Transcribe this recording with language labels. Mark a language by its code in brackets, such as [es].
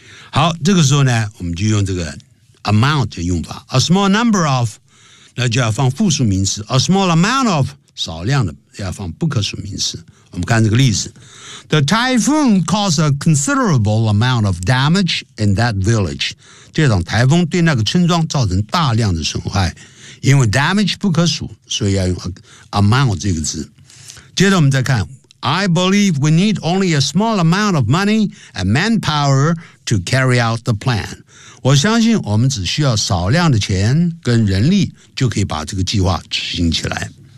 [zh] 好这个时候呢我们就用这个 amount 的用法 , [en] a small number of, [zh] 那就要放复数名词 , [en] a small amount of, [zh] 少量的要放不可数名词。我们看这个例子。 [en] The typhoon caused a considerable amount of damage in that village. [zh] 这场台风对那个村庄造成大量的损害。因为 damage 不可数所以要用 amount 这个字。接着我们再看。 [en] I believe we need only a small amount of money and manpower to carry out the plan. [zh] 我相信我们只需要少量的钱跟人力就可以把这个计划执行起来。